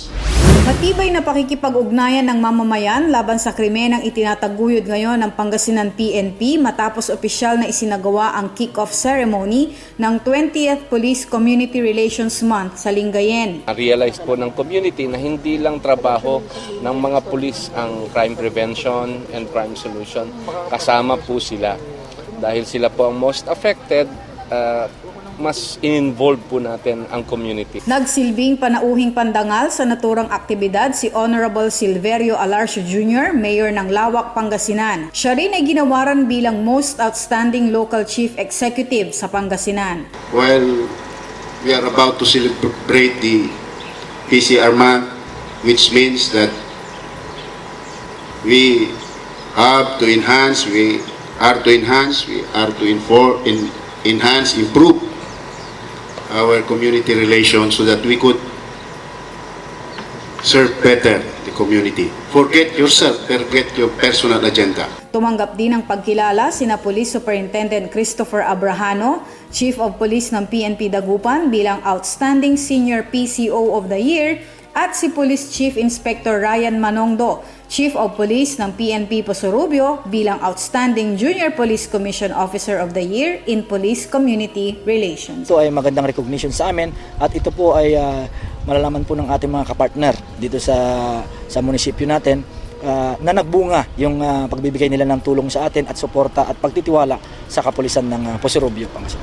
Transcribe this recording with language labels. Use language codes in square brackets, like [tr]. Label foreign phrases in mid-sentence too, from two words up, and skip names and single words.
[tl] Matibay na pakikipag-ugnayan ng mamamayan laban sa krimenang itinataguyod ngayon ng Pangasinan PNP matapos opisyal na isinagawa ang [en] kick-off ceremony [tl] ng 20th [en] Police Community Relations Month [tl] sa Lingayen. Realize po ng community na hindi lang trabaho ng mga pulis ang [en] crime prevention and crime solution. [tl] Kasama po sila. Dahil sila po ang [en] most affected, [tl] mas in-involve po natin ang community. Nagsilbing panauhing pandangal sa naturang aktibidad si Honorable Silverio Alarcio Jr., Mayor ng Lawak, Pangasinan. Siya rin ay ginawaran bilang Most Outstanding Local Chief Executive sa Pangasinan. [en] While we are about to celebrate the PCR month, which means that we have to enhance, we are to improve our community relations so that we could serve better the community. Forget yourself, forget your personal agenda. [tl] Tumanggap din ng pagkilala sina Police Superintendent Christopher Abrahano, Chief of Police ng PNP Dagupan bilang Outstanding Senior PCO of the Year, at si Police Chief Inspector Ryan Manongdo, Chief of Police ng PNP Posorubio bilang Outstanding Junior Police Commission Officer of the Year in Police Community Relations. Ito ay magandang recognition sa amin at ito po ay malalaman po ng ating mga kapartner dito sa munisipyo natin na nagbunga yung pagbibigay nila ng tulong sa atin at suporta at pagtitiwala sa kapulisan ng Posorubio, Pangasinan.